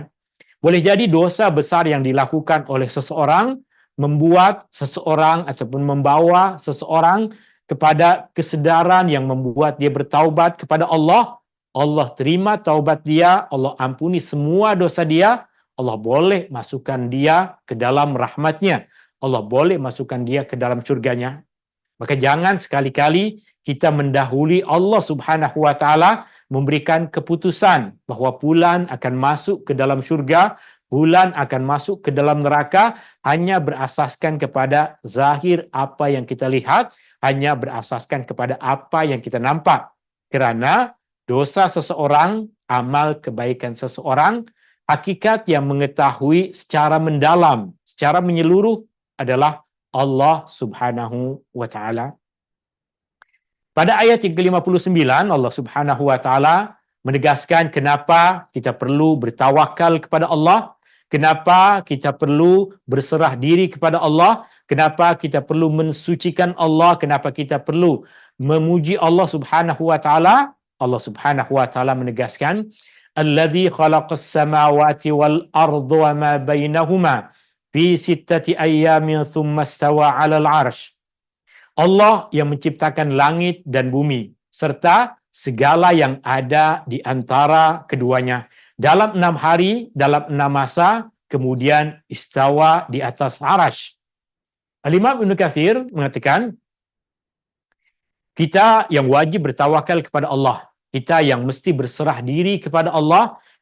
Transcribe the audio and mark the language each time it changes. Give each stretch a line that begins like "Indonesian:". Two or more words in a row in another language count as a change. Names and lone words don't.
Malay: Boleh jadi dosa besar yang dilakukan oleh seseorang membuat seseorang ataupun membawa seseorang kepada kesedaran yang membuat dia bertaubat kepada Allah. Allah terima taubat dia, Allah ampuni semua dosa dia, Allah boleh masukkan dia ke dalam rahmatnya. Allah boleh masukkan dia ke dalam surganya. Maka jangan sekali-kali kita mendahului Allah
Arabic: سبحانه وتعالى
Malay: memberikan keputusan bahawa fulan akan masuk ke dalam syurga, fulan akan masuk ke dalam neraka hanya berasaskan kepada zahir apa yang kita lihat, hanya berasaskan kepada apa yang kita nampak. Kerana dosa seseorang, amal kebaikan seseorang, hakikat yang mengetahui secara mendalam, secara menyeluruh adalah Allah
Arabic: سبحانه وتعالى.
Malay: Pada ayat yang ke-59, Allah
Arabic: سبحانه وتعالى
Malay: menegaskan kenapa kita perlu bertawakal kepada Allah, kenapa kita perlu berserah diri kepada Allah, kenapa kita perlu mensucikan Allah, kenapa kita perlu memuji Allah Subhanahu wa taala. Allah
Arabic: سبحانه وتعالى
Malay: menegaskan,
Arabic: "الذي خلق السماوات والأرض وما بينهما في ستة أيام ثم استوى على العرش."
Malay: Allah yang menciptakan langit dan bumi serta segala yang ada di antara keduanya dalam 6 hari, dalam 6 masa, kemudian istawa di atas arasy. Al-Imam Ibnu Katsir mengatakan, kita yang wajib bertawakal kepada Allah, kita yang mesti berserah diri kepada Allah,